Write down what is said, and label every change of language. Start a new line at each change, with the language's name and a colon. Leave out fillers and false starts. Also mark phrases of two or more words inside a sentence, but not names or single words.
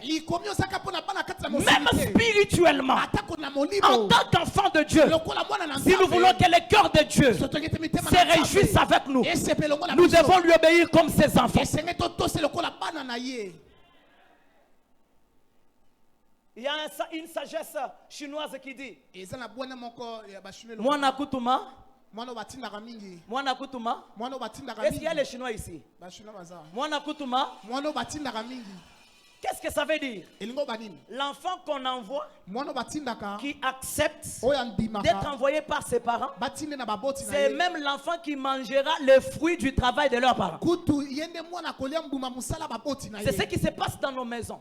French: Même spirituellement, en tant qu'enfant de Dieu, si nous voulons que le cœur de Dieu se réjouisse avec nous, nous devons lui obéir comme ses enfants. Il y a une sagesse chinoise qui dit
Luba-Lulua: Mwana kutuma. Mwana kutuma.
French: Est-ce qu'il y a les Chinois ici?
Luba-Lulua: Mwana kutuma.
French: Qu'est-ce que ça veut dire? L'enfant qu'on envoie, qui accepte d'être envoyé par ses parents, c'est même l'enfant qui mangera les fruits du travail de leurs parents. C'est ce qui se passe dans nos maisons.